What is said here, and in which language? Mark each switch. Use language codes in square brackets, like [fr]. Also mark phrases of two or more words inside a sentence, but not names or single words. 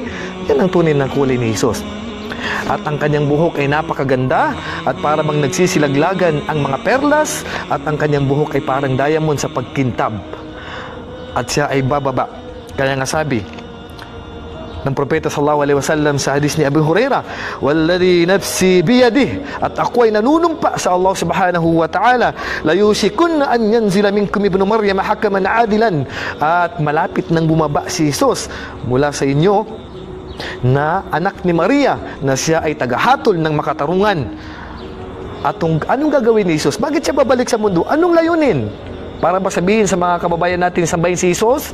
[tl] Yan ang tunay ng kulay ni Jesus. At ang kanyang buhok ay napakaganda at para bang nagsisilaglagan ang mga perlas, at ang kanyang buhok ay parang diamond sa pagkintab. At siya ay bababa. Kaya nga sabi ng propeta [ar] صلى الله عليه وسلم [tl] sa hadis ni Abu Hurairah, [ar] "والذي نفسي بيده," [tl] at ako ay nanunumpa sa [ar] الله سبحانه وتعالى, "ليوشكن أن ينزل منكم ابن مريم حكما عدلا," [tl] at malapit nang bumaba si Jesus mula sa inyo na anak ni Maria, na siya ay tagahatol ng makatarungan. At anong gagawin ni Jesus? Bakit siya babalik sa mundo? Anong layunin? Para ba sabihin sa mga kababayan natin, sambahin si Jesus?